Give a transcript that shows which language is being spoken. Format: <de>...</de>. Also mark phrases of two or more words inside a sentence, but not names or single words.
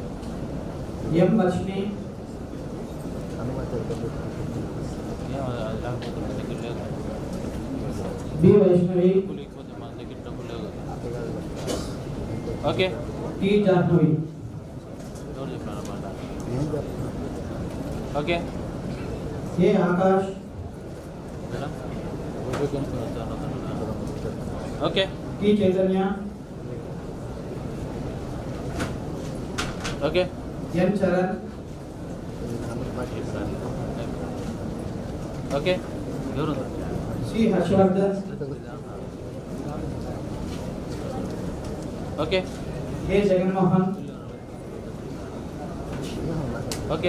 <en>M. Varshini. B. Vaishnavi. Okay. T. Jahnavi. Okay. A. Akash. Okay. T. Chaitanya. Okay. N. Charan. Okay. C. Harshvardhan. Okay. A. Jaganmohan. Okay.</en>